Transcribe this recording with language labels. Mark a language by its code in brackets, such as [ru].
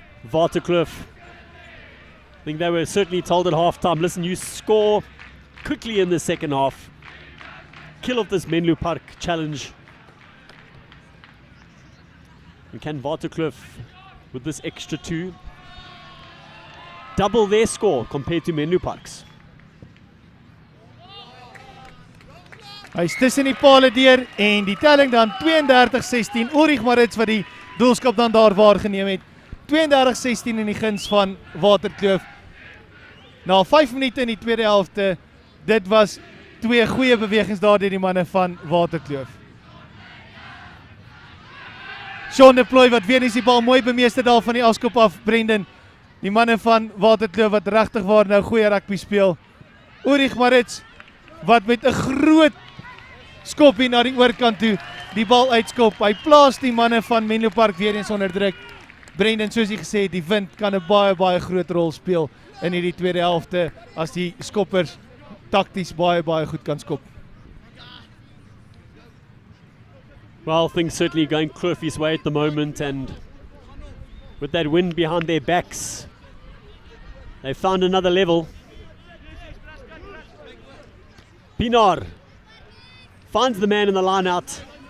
[en] Waterkloof, I think they were certainly told at halftime, listen, you score quickly in the second half. Kill off this Menlopark challenge. And can Waterkloof, with this extra 2, double their score compared to Menlopark's? [af] Hy is tussen die pale deur en die telling dan 32-16. Ulrich Marits wat die doelskap dan daar waargeneem het. 32-16 in die guns van Waterkloof. Na 5 minute in die tweede helfte, dit was 2 goeie bewegings daar deur die manne van Waterkloof. Sean de Plooi wat weer eens die bal mooi bemeester daar van die afskop af, Brendan. Die manne van Waterkloof wat regtig waar nou goeie rugby speel. Ulrich Marits wat met 'n groot skopie na die oorkant toe die bal uitskop. Hy plaas die manne van Menlopark weer eens onder druk. Brendan, soos hy gesê het, die wind kan 'n baie groot rol speel in hierdie tweede helfte as die skoppers takties baie goed kan skop. [en] Well, things certainly going Kloofi's way at the moment, and with that wind behind their backs, they found another level. Pinar finds the man in the line out.